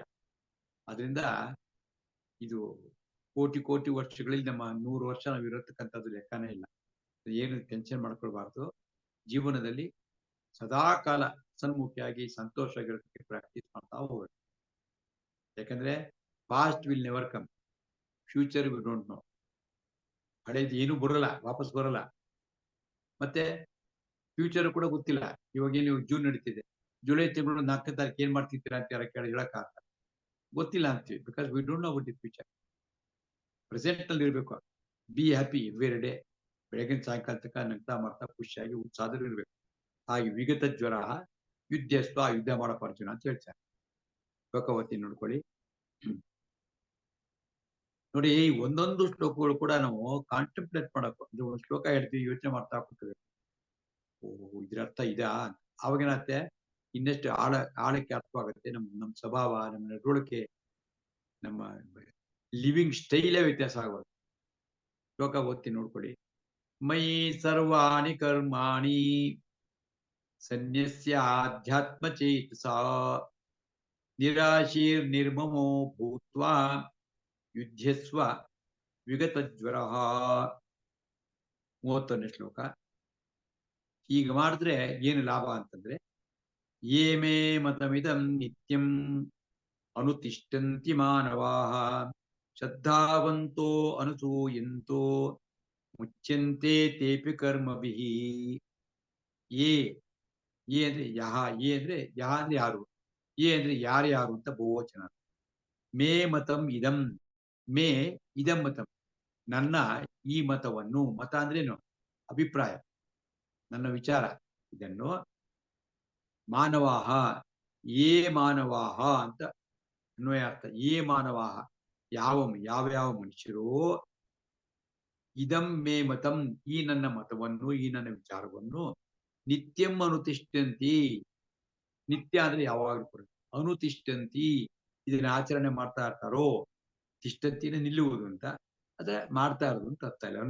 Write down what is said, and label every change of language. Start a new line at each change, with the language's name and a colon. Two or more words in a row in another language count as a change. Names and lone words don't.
Kannada: ಅದರಿಂದ ಇದು ಕೋಟಿ ಕೋಟಿ ವರ್ಷಗಳಲ್ಲಿ ನಮ್ಮ 100 ವರ್ಷ ನಾವು ಇರತಕ್ಕಂಥದ್ದು ಲೆಕ್ಕನೇ ಇಲ್ಲ. ಏನು ಟೆನ್ಷನ್ ಮಾಡ್ಕೊಳ್ಬಾರ್ದು. ಜೀವನದಲ್ಲಿ ಸದಾ ಕಾಲ ಸನ್ಮುಖಿಯಾಗಿ ಸಂತೋಷವಾಗಿರೋದಕ್ಕೆ ಪ್ರಾಕ್ಟೀಸ್ ಮಾಡ್ತಾ ಹೋಗ್ಬೇಕು.
English: ಯಾಕಂದ್ರೆ past will never come, future we don't know.
Kannada: ಹಳೇದು ಏನು ಬರಲ್ಲ, ವಾಪಸ್ ಬರಲ್ಲ. ಮತ್ತೆ ಫ್ಯೂಚರ್ ಕೂಡ ಗೊತ್ತಿಲ್ಲ. ಇವಾಗ ನೀವು ಜೂನ್ ನಡೀತಿದೆ, ಜುಲೈ ತಿಂಗಳು 4ನೇ ತಾರೀಕು ಏನ್ ಮಾಡ್ತಿದ್ದೀರಾ ಅಂತ ಯಾರ ಕೇಳಿ ಹೇಳಕ್ಕಾಗಲ್ಲ, ಗೊತ್ತಿಲ್ಲ ಅಂತೀವಿ.
English: because we don't know about the future.
Kannada: ಪ್ರೆಸೆಂಟ್ ನಲ್ಲಿ ಇರ್ಬೇಕು.
English: be happy every day.
Kannada: ಬೆಳಗಿನ ಸಾಯಂಕಾಲ ತನಕ ನಗ್ತಾ ಮಾಡ್ತಾ ಖುಷಿಯಾಗಿ ಉತ್ಸಾಹದಲ್ಲಿ ಇರ್ಬೇಕು. ಹಾಗೆ
Sanskrit: ವಿಗತ ಜ್ವರ ಯುದ್ಧಸ್ವ,
Kannada: ಯುದ್ಧ ಮಾಡಪ್ಪ ಅರ್ಜುನ ಅಂತ ಹೇಳ್ತಾರೆ. ಶ್ಲೋಕವತಿ ನೋಡ್ಕೊಳ್ಳಿ. ನೋಡಿ, ಈ ಒಂದೊಂದು ಶ್ಲೋಕಗಳು ಕೂಡ ನಾವು ಕಾಂಟೆಂಪ್ಲೇಟ್ ಮಾಡಬೇಕು. ಇದು ಒಂದು ಶ್ಲೋಕ ಹೇಳ್ತೀವಿ, ಯೋಚನೆ ಮಾಡ್ತಾ ಕೂತ್ಕೋಬೇಕು. ಓ, ಇದ್ರ ಅರ್ಥ ಇದಾ? ಅವಾಗೇನಾಗುತ್ತೆ, ಇನ್ನಷ್ಟು ಆಳಕ್ಕೆ ಅರ್ಥವಾಗುತ್ತೆ. ನಮ್ಮ ಸ್ವಭಾವ, ನಮ್ಮ ನಡವಳಿಕೆ, ನಮ್ಮ
English: living style
Kannada: ವ್ಯತ್ಯಾಸ ಆಗೋದು. ಶ್ಲೋಕ ಓದ್ತೀನಿ ನೋಡ್ಕೊಳ್ಳಿ.
Sanskrit: ಮಯಿ ಸರ್ವಾಣಿ ಕರ್ಮಾಣಿ ಸನ್ಯಸ್ಯ ಆಧ್ಯಾತ್ಮ ಚೇತಸಾ ನಿರಾಶೀರ್ ನಿರ್ಮಮೋ ಭೂತ್ವಾ ಯುದ್ಧಸ್ವ ವಿಗತ ಜ್ವರ.
Kannada: 31ನೇ ಶ್ಲೋಕ. ಹೀಗೆ ಮಾಡಿದ್ರೆ ಏನು ಲಾಭ ಅಂತಂದ್ರೆ,
Sanskrit: ಯೇ ಮೇ ಮತಮಿದಂ ನಿತ್ಯಂ ಅನುತಿಷ್ಠಂತಿ ಮಾನವಾಃ ಶ್ರದ್ಧಾವಂತೋ ಅನಸೂಯಂತೋ ಮುಚ್ಯಂತೆ ತೇಪಿ ಕರ್ಮಭಿಃ.
Kannada: ಯೇ ಅಂದ್ರೆ ಯಹ, ಯೇ ಅಂದ್ರೆ ಯಹ ಅಂದ್ರೆ ಯಾರು, ಯೇ ಅಂದ್ರೆ ಯಾರ್ಯಾರು ಅಂತ ಬಹುವಚನ.
Sanskrit: ಮೇ ಮತಂ ಇದಂ, ಮೇ ಇದಂ ಮತಂ,
Kannada: ನನ್ನ ಈ ಮತವನ್ನು, ಮತ ಅಂದ್ರೇನು, ಅಭಿಪ್ರಾಯ, ನನ್ನ ವಿಚಾರ, ಇದನ್ನು
Sanskrit: ಮಾನವಾಹ, ಯೇ ಮಾನವಾಹ
Kannada: ಅಂತ ಅನ್ವಯ ಅರ್ಥ.
Sanskrit: ಯೇ ಮಾನವಾಹ,
Kannada: ಯಾವ ಮನುಷ್ಯರು,
Sanskrit: ಇದಂ ಮೇ ಮತಂ,
Kannada: ಈ ನನ್ನ ಮತವನ್ನು, ಈ ನನ್ನ ವಿಚಾರವನ್ನು,
Sanskrit: ನಿತ್ಯಂ ಅನುತಿಷ್ಠಂತಿ,
Kannada: ನಿತ್ಯ ಅಂದ್ರೆ ಯಾವಾಗಲೂ ಕೂಡ, ಅನುತಿಷ್ಠಂತಿ ಇದನ್ನ ಆಚರಣೆ ಮಾಡ್ತಾ ಇರ್ತಾರೋ, ತಿಷ್ಠಂತಿನ ನಿಲ್ಲುವುದು ಅಂತ, ಅದೇ ಮಾಡ್ತಾ ಇರೋದು ಅಂತ ಅರ್ಥ ಇಲ್ಲ.